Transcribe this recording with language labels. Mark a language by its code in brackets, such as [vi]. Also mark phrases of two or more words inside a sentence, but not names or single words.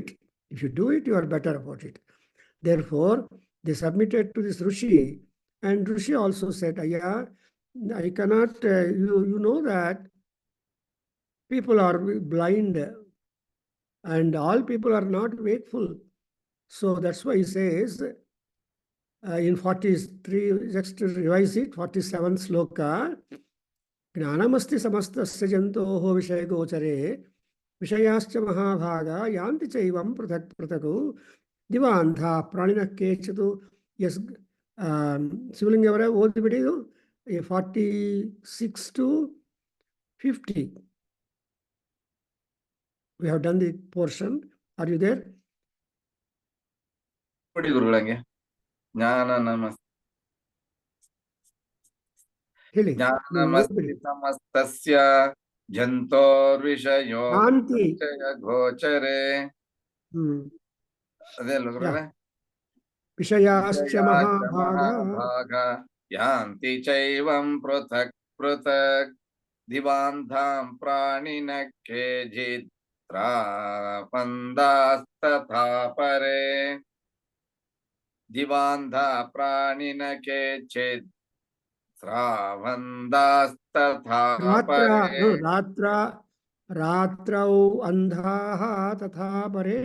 [en] If you do it, you are better about it. Therefore, they submitted to this Rishi, and Rishi also said, Aya, I cannot, you know that people are blind and all people are not wakeful. So that's why he says in 43, just to revise it, 47th sloka, [sa] ज्ञानमस्ति समस्तस्य जन्तोः विषय गोचरे विषयाश्च महाभाग यान्ति चैवं पृथक् पृथक् दिवान्ध प्राणिन केचित्. [en] Yes, [kn] ಶಿವಲಿಂಗ ಅವರೇ ಓದಿಬಿಡಿ ಇದು. [en] 46 to 50. We have done the portion. Are you there? [kn] ಕೊಡಿ ಗುರುಗಳಂಗೆ. ಜ್ಞಾನ ಹೇಳಿ. [sa] ಜ್ಞಾನಮಸ್ತಿ ಸಮಸ್ತಸ್ಯ ಜಂತೋರ್ವಿಷಯೋ ಶಾಂತಿ. [kn] ಗೋಚರೆ. ಅದೇ ಅಲ್ಲ ಗುರುಗಳೇ? [sa] ವಿಷಯಾಶ್ಚ ಮಹಾಭಾಗ ಯಾಂತಿ ಚೈವಂ ಪೃಥಕ್ ಪೃಥಕ್ ದಿವಾಂಧಾಂ ಪ್ರಾಣಿನ ಕೇಜಿತ್ರಾಪಂದಾಸ್ತಥಾ ಪರೇ. ದಿವಾಂಧ ಪ್ರಾಣಿನ ಕೇಚಿತ್ ಸ್ರಾವಂದಾಸ್ತಥಾ ಪರೇ. ರಾತ್ರೌ ಅಂಧಾಃ ತಥಾ ಪರೇ.